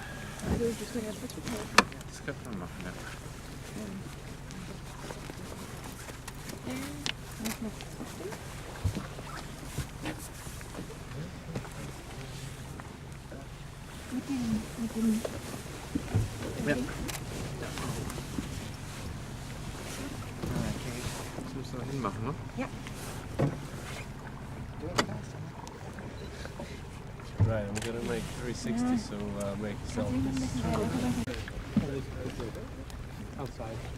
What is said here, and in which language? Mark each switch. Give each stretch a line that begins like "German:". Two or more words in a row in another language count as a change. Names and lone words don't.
German: Ska man machen, ja. Ja. Das müssen wir hinmachen, ne? Ja.
English: Right, I'm gonna make 360, so make selfies. Outside.